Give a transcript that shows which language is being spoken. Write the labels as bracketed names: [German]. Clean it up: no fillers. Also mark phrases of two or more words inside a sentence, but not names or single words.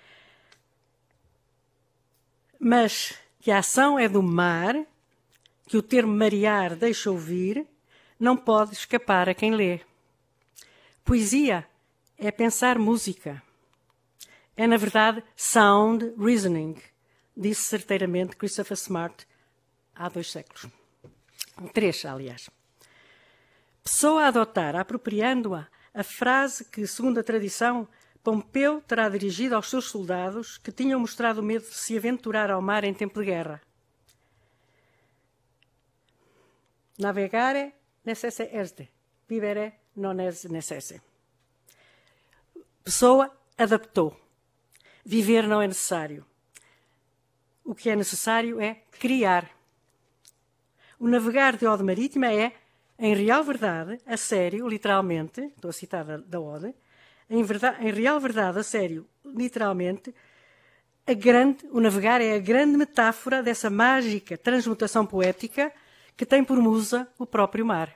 [Portuguese] Mas que a ação é do mar, que o termo marear deixa ouvir, não pode escapar a quem lê. Poesia é pensar música. É, na verdade, [English] sound reasoning, [Portuguese] disse certeiramente Christopher Smart há 2 séculos. 3, aliás. Pessoa a adotar, apropriando-a, a frase que, segundo a tradição, Pompeu terá dirigido aos seus soldados que tinham mostrado medo de se aventurar ao mar em tempo de guerra. [Latin] Navegare necesse est, vivere non est necesse. [Portuguese] Pessoa adaptou. Viver não é necessário. O que é necessário é criar. O navegar de Ode Marítima é, em real verdade, a sério, literalmente, estou a citar da Ode, em real verdade, a sério, literalmente, o navegar é a grande metáfora dessa mágica transmutação poética que tem por musa o próprio mar.